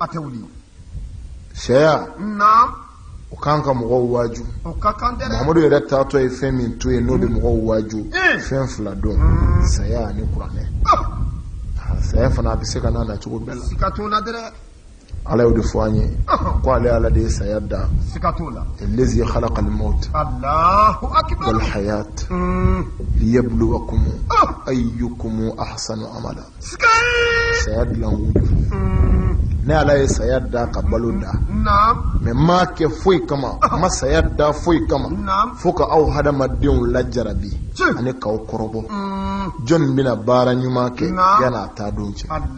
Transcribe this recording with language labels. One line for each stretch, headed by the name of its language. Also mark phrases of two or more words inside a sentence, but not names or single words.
Bambara: sɛya o kan ka mɔgɔw waaju Mamadu yɛrɛ taatɔ ye fɛn min to ye n'o bɛ mɔgɔw waaju fɛn fila dɔn saya ani kuranɛ saya fana a bɛ se ka n'a na cogo bɛɛ la ala y'o de fɔ an ye ko ale ala de ye saya da
Arabic: الذي خلق الموت والحياة ليبلوكم أيكم أحسن عملا
Bambara: saya dilan ne ala ye saya da ka balo da mais ma kɛ foyi kama ma saya da foyi kama fo ka aw hadamadenw lajarabi ani k'aw kɔrɔbɔ jɔn bɛna baara ɲuman kɛ yana taa don cɛ